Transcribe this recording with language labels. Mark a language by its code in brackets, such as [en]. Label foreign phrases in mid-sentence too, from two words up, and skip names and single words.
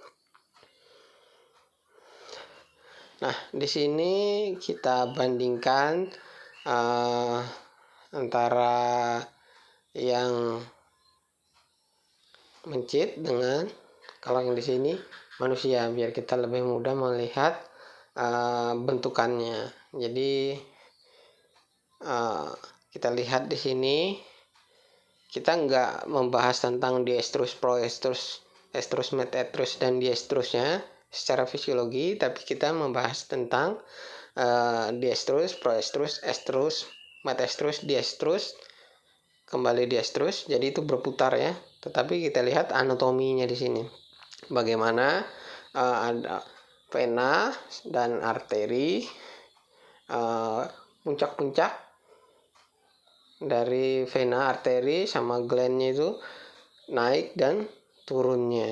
[id] Nah, di sini kita bandingkan antara yang mencit dengan kalau yang di sini manusia, biar kita lebih mudah melihat bentukannya. Jadi kita lihat di sini, kita nggak membahas tentang diestrus, proestrus, estrus, metestrus, dan diestrusnya secara fisiologi, tapi kita membahas tentang diestrus, proestrus, estrus, metestrus, diestrus, kembali diestrus. Jadi itu berputar ya. Tetapi kita lihat anatominya di sini. Bagaimana ada vena dan arteri, puncak-puncak dari vena, arteri sama glandnya itu naik dan turunnya.